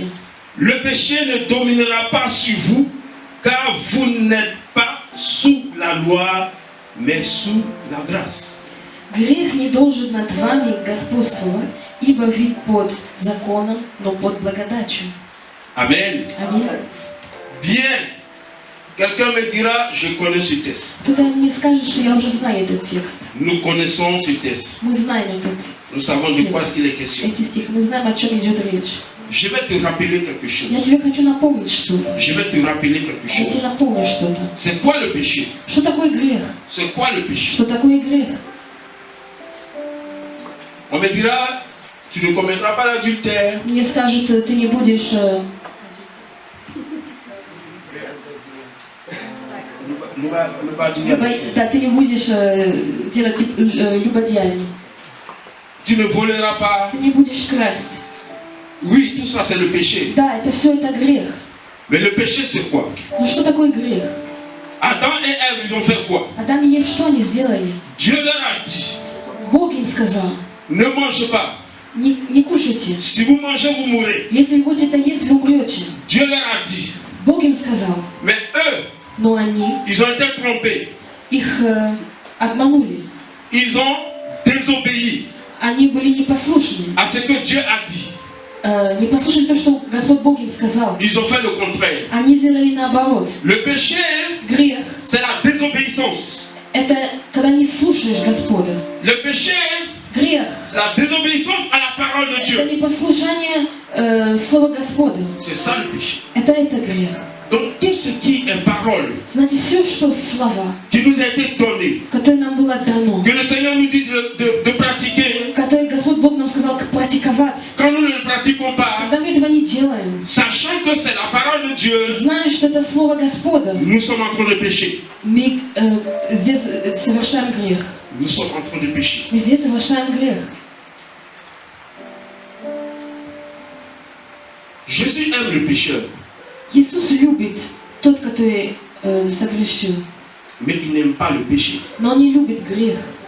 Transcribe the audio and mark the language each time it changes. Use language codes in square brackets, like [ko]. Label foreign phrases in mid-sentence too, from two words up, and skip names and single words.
[fr] Le péché ne dominera pas sur vous, car vous n'êtes pas sous la loi, mais sous la grâce. [ru] Грех не должен над вами господствовать, ибо вы под законом, но под благодатью. [fr] Amen. [ru] Аминь. [fr] Bien. Quelqu'un me dira, je connais ce texte. [ru] Кто-то мне скажет, что я уже знаю этот текст. [fr] Nous connaissons ce texte. [ru] Мы знаем [fr] Nous savons de quoi il est question. [ru] эти стихи, мы знаем, о чем идет речь. [fr] Je vais te rappeler quelque chose. [ru] Я тебе хочу напомнить что-то. [fr] Je vais te rappeler quelque [ru] Я тебе [fr] chose. [ru] напомню что-то. [fr] C'est quoi le péché? [ru] Что такое грех? [fr] C'est quoi le péché? [ru] Что такое грех? [fr] On me dira, tu ne commettras pas l'adultère. [ru] Мне скажут, ты не будешь да, ты не будешь делать любодеяний. [fr] Tu ne voleras pas. [ru] Ты не будешь красть. [fr] Oui, tout ça c'est le péché. [ru] Да, это все это грех. [fr] Mais le péché c'est quoi? [ru] Но что такое грех? [fr] Adam et Ève, ils ont fait quoi? [ru] Адам и Ев что они сделали? [fr] Dieu leur a dit, [ru] Бог им сказал, [fr] ne mangez pas. [ru] не кушайте. [fr] Si vous mangez, vous mourrez. [ru] Если вы будете это есть, вы умрете. [fr] Dieu leur a dit. [ru] Бог им сказал. [fr] Mais eux, [ru] Но они, [fr] ils ont été trompés. [ru] их обманули. [fr] Ils ont désobéi [ru] Они были непослушны. [fr] à ce que Dieu a dit. [ru] Не послушали то, что Господь Бог им сказал. [fr] Ils ont fait le contraire. [ru] Они сделали наоборот. [fr] Le péché, [ru] Грех [fr] c'est la désobéissance. – [ru] это когда не слушаешь Господа. [fr] Le péché, [ru] Грех [fr] c'est la désobéissance à la parole de – [ru] это [fr] Dieu. [ru] непослушание Слова Господа. [fr] C'est ça le péché. [ru] Это грех. [fr] Donc tout ce qui est parole [ru] Знаете, все, что слова, [fr] qui nous a été donné, [ru] которые нам было дано, [fr] que le Seigneur nous dit de pratiquer, [ru] которые Господь Бог нам сказал, как практиковать, [fr] quand nous ne le pratiquons pas, [ru] когда мы этого не делаем, [fr] sachant que c'est la parole de Dieu, [ru] зная, что это Слово Господа, [fr] nous sommes en train de pécher. [ru] мы здесь совершаем грех. [fr] Nous sommes en train de pécher. [ru] Мы здесь совершаем грех. [fr] Jésus aime le pécheur, [ru] Иисус любит тот, который согрешил, [fr] mais il n'aime pas le péché. [ru] но Он не любит грех.